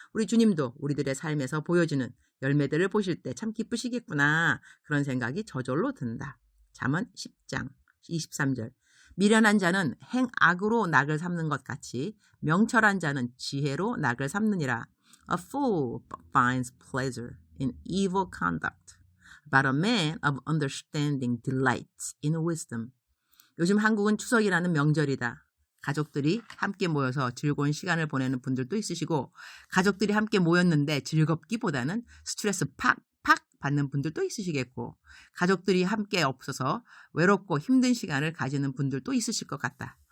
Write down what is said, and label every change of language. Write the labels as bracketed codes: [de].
[ko] 우리 주님도 우리들의 삶에서 보여지는 열매들을 보실 때 참 기쁘시겠구나. 그런 생각이 저절로 든다. 잠언 10장 23절. 미련한 자는 행악으로 낙을 삼는 것 같이 명철한 자는 지혜로 낙을 삼느니라. [en] A fool finds pleasure in evil conduct, but a man of understanding delights in wisdom. [ko] 요즘 한국은 추석이라는 명절이다. 가족들이 함께 모여서 즐거운 시간을 보내는 분들도 있으시고 가족들이 함께 모였는데 즐겁기보다는 스트레스 팍 받는 분들도 있으시겠고 가족들이 함께 없어서 외롭고 힘든 시간을 가지는 분들도 있으실 것 같다.